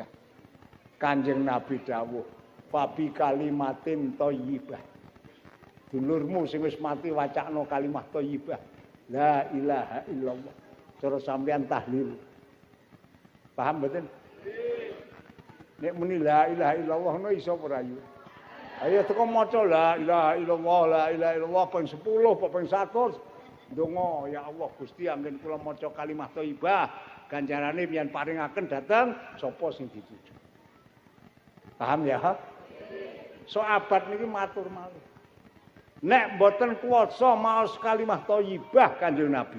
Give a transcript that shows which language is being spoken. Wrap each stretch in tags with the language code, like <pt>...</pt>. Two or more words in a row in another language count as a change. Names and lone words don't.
<jv>Kanjeng Nabi dawuh,</jv> <ar>"فبكلمة طيبة."</ar> <jv>Dulurmu sing wis mati wacakno</jv> <ar>كلمة طيبة. لا إله إلا الله.</ar> <jv>Cara sampeyan tahlil. Paham mboten? Nek muni</jv> <ar>لا إله إلا الله</ar> <jv>no iso ora ayu. Ayo teko maca</jv> <ar>لا إله إلا الله، لا إله إلا الله</ar> <jv>ping 10, ping 100. Donga</jv> <ar>يا الله</ar> <jv>Gusti anggen kula maca</jv> <ar>كلمة طيبة</ar> <jv>ganjarane pian paringaken dhateng sapa sing dituju. Paham ya? Sahabat niki matur malih. Nek mboten kuwasa maos</jv> <ar>كلمة طيبة</ar> <jv>Kanjeng Nabi.</jv>